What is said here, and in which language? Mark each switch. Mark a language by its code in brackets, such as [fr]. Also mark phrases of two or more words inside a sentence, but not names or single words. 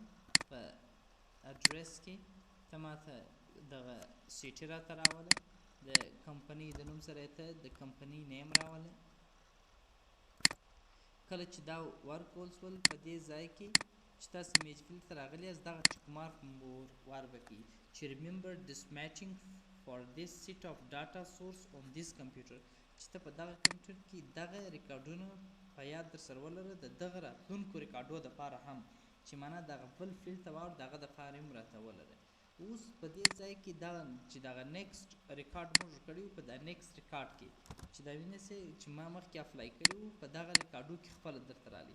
[ps] په اډرس کې ته ماته دغه سیټي راته راولې. د کمپنۍ د نوم سره ته د کمپنۍ نیم راولې. کله چې دا ورکول سول په دې ځای کې چې تاسو [en] merge field [ps] ته راغلي یاست دغه [en] tick mark [ps] ور بکړي چې [en] remember this matching for this set of data source on this computer [ps] چې ته په دغه کمپیوټر کې دغه ریکارډونه په یاد در سره ولره د دغه راتلونکو ریکارډو دپاره هم چې معنا دغه بل فیلډ ته واوړ دغه دپاره هم راته ولره. اوس په دې ځای کې چې دغه [en] next record [ps] موږ کړی وو په دا [en] next record [ps] کې چې دا وینئ چې ما مخکې اپلای کړي وو په دغه ریکارډو کې خپله درته راغلي.